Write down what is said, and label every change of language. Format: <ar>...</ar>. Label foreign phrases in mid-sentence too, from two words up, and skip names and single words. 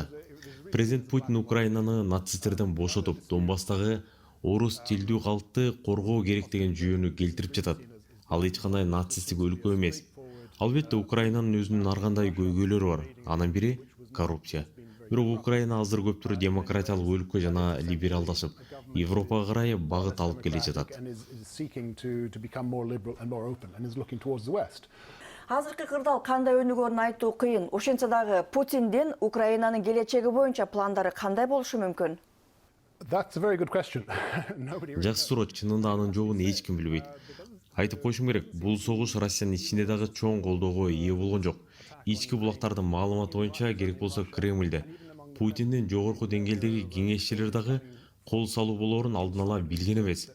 <ky>Президент Путин Украинаны нацисттерден бошотуп, Донбасстагы орус тилдүү калкты коргоо керек деген жүйөнү келтирип жатат. Ал эч кандай нацисттик өлкө эмес. Албетте Украинанын өзүнүн ар кандай көйгөйлөрү бар. Анын бири коррупция. Бирок Украина азыр көптүр демократиялык өлкө жана либералдашып, Европага карай багыт алып келе жатат.</ky> <en>And is seeking to become more liberal and more open and is looking towards the West. Азыркы кырдаал кандай өнүгөрүн айтуу кыйын. Ошентсе дагы Путиндин Украинанын келечеги боюнча пландары кандай болушу мүмкүн? That's a very good question. Nobody really</en> <ky>Жакшы суроо, чынында анын жообун эч ким билбейт. Айтып коюшум керек, бул согуш Россиянын ичинде дагы чоң колдоого ээ болгон жок. Ички булактардын маалыматы боюнча, керек болсо Кремльде Путиндин жогорку деңгээлдеги кеңешчилер дагы кол салуу болоорун алдын ала билген эмес.</ky>